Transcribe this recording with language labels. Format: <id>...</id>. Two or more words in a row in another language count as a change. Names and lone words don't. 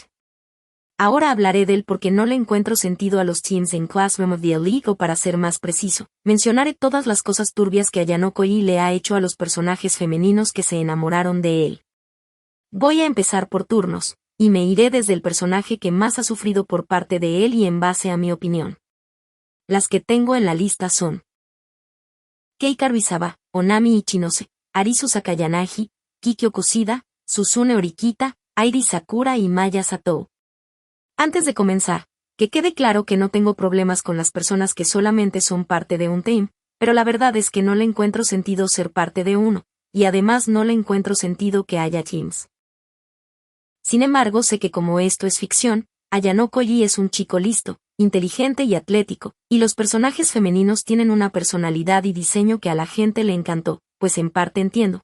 <es>Ahora hablaré del por qué no le encuentro sentido a los teams en Classroom of the Elite, o para ser más preciso, mencionaré todas las cosas turbias que Ayano Koji le ha hecho a los personajes femeninos que se enamoraron de él. Voy a empezar por turnos, y me iré desde el personaje que más ha sufrido por parte de él y en base a mi opinión. Las que tengo en la lista son Kei Karuizawa, Onami Ichinose, Arisu Sakayanagi, Kikyo Kusida, Susune Orikita, Airi Sakura y Maya Satou. Antes de comenzar, que quede claro que no tengo problemas con las personas que solamente son parte de un team, pero la verdad es que no le encuentro sentido ser parte de uno, y además no le encuentro sentido que haya teams. Sin embargo, sé que como esto es ficción, Ayano Koji es un chico listo, inteligente y atlético, y los personajes femeninos tienen una personalidad y diseño que a la gente le encantó, pues en parte entiendo.</es>